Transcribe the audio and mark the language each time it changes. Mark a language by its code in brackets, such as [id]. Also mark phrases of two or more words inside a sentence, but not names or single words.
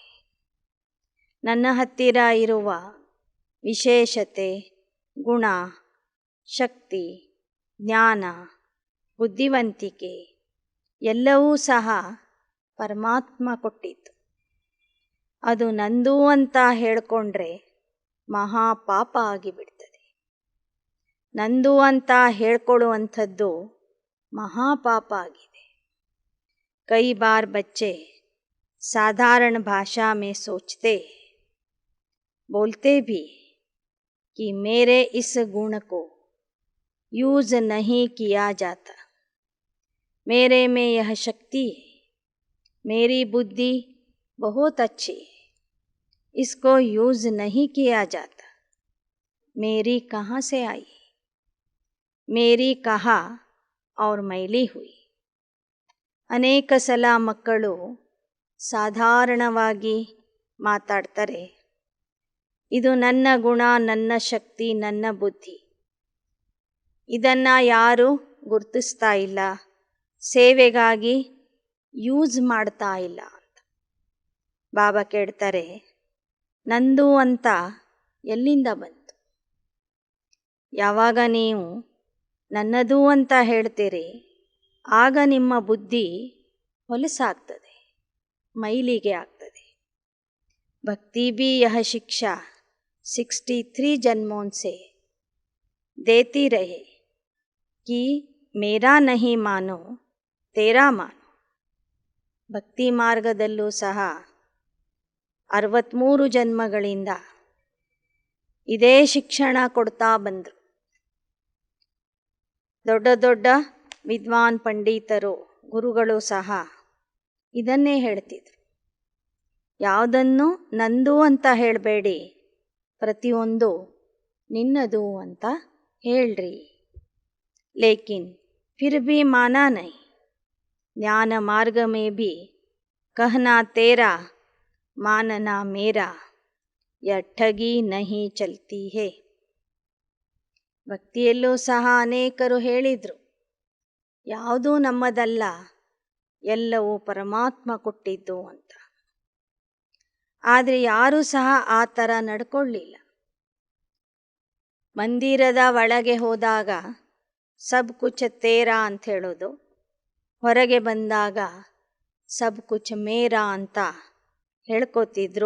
[kn] ನನ್ನ ಹತ್ತಿರ ಇರುವ ವಿಶೇಷತೆ, ಗುಣ, ಶಕ್ತಿ, ಜ್ಞಾನ, ಬುದ್ಧಿವಂತಿಕೆ ಎಲ್ಲವೂ ಸಹ ಪರಮಾತ್ಮ ಕೊಟ್ಟಿದ್ದು. ಅದು ನಂದು ಅಂತ ಹೇಳಿಕೊಂಡ್ರೆ ಮಹಾಪಾಪ ಆಗಿಬಿಡ್ತದೆ. ನಂದು ಅಂತ ಹೇಳ್ಕೊಳ್ಳುವಂಥದ್ದು ಮಹಾಪಾಪ ಆಗಿದೆ. [hi] कई बार बच्चे साधारण भाषा में सोचते, बोलते भी कि मेरे इस गुण को यूज़ नहीं किया जाता, मेरे में यह शक्ति है, मेरी बुद्धि बहुत अच्छी है, इसको यूज़ नहीं किया जाता, मेरी कहाँ से आई, मेरी कहाँ और मैली हुई. [kn] ಅನೇಕ ಸಲ ಮಕ್ಕಳು ಸಾಧಾರಣವಾಗಿ ಮಾತಾಡ್ತಾರೆ, ಇದು ನನ್ನ ಗುಣ, ನನ್ನ ಶಕ್ತಿ, ನನ್ನ ಬುದ್ಧಿ, ಇದನ್ನು ಯಾರೂ ಗುರುತಿಸ್ತಾ ಇಲ್ಲ, ಸೇವೆಗಾಗಿ ಯೂಸ್ ಮಾಡ್ತಾ ಇಲ್ಲ ಅಂತ. ಬಾಬಾ ಕೇಳ್ತಾರೆ, ನಂದು ಅಂತ ಎಲ್ಲಿಂದ ಬಂತು? ಯಾವಾಗ ನೀವು ನನ್ನದು ಅಂತ ಹೇಳ್ತೀರಿ, ಆಗ ನಿಮ್ಮ ಬುದ್ಧಿ ಹೊಲಸಾಗ್ತದೆ, ಮೈಲಿಗೆ ಆಗ್ತದೆ. [hi] भक्ति भी यह शिक्षा 63 जन्मों से देती रहे कि मेरा नहीं मानो तेरा मानो. [kn] ಭಕ್ತಿ ಮಾರ್ಗದಲ್ಲೂ ಸಹ 63 ಜನ್ಮಗಳಿಂದ ಇದೇ ಶಿಕ್ಷಣ ಕೊಡ್ತಾ ಬಂದರು. ದೊಡ್ಡ ದೊಡ್ಡ ವಿದ್ವಾನ್ ಪಂಡಿತರು ಗುರುಗಳು ಸಹ ಇದನ್ನೇ ಹೇಳ್ತಿದ್ರು. ಯಾವುದನ್ನು ನಂದು ಅಂತ ಹೇಳಬೇಡಿ, ಪ್ರತಿಯೊಂದು ನಿನ್ನದು ಅಂತ ಹೇಳ್ರಿ. [hi] लेकिन फिर भी माना नहीं. ज्ञान मार्ग में भी कहना तेरा मानना मेरा यह ठगी नहीं चलती है. [kn] ಭಕ್ತಿಯಲ್ಲೂ ಸಹ ಅನೇಕರು ಹೇಳಿದರು, ಯಾವುದೂ ನಮ್ಮದಲ್ಲ, ಎಲ್ಲವೂ ಪರಮಾತ್ಮ ಕೊಟ್ಟಿದ್ದು ಅಂತ. ಆದರೆ ಯಾರೂ ಸಹ ಆ ಥರ ನಡ್ಕೊಳ್ಳಿಲ್ಲ. ಮಂದಿರದ ಒಳಗೆ ಹೋದಾಗ [hi] सब कुछ तेरा [kn] ಅಂತ ಹೇಳೋದು, ಹೊರಗೆ ಬಂದಾಗ [hi] सब कुछ मेरा [kn] ಅಂತ ಹೇಳ್ಕೋತಿದ್ರು.